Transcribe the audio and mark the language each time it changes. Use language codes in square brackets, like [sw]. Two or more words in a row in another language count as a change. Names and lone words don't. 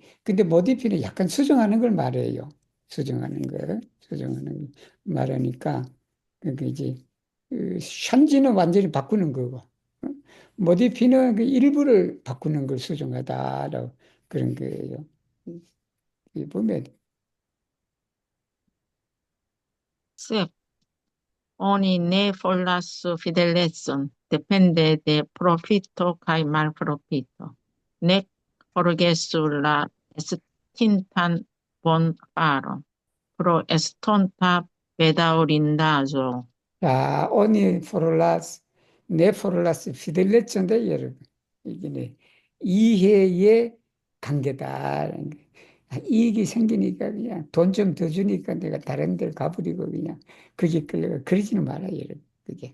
[ko] 근데 못 입히는 약간 수정하는 걸 말해요. 수정하는 거. 수정하는 거 말하니까 그게 이제 샨지는 완전히 바꾸는 거고 못 입히는 그 일부를 바꾸는 걸 수정하다라고 그런 거예요. 이 보면 [eo] Sep, oni ne forlas fidelezon, depende de profito kaj malprofito. Nec forgesu la estintan bonfaron, pro estonta bedaŭrindaĵo. [ko] 자, [eo] oni forlas, ne forlas fidelecinde [ko] 여러분 이게 네, 이해의 관계다. 이익이 생기니까 그냥 돈 좀 더 주니까 내가 다른 데 가버리고 그냥 그게 끌려가 그러지는 마라 여러분 그게.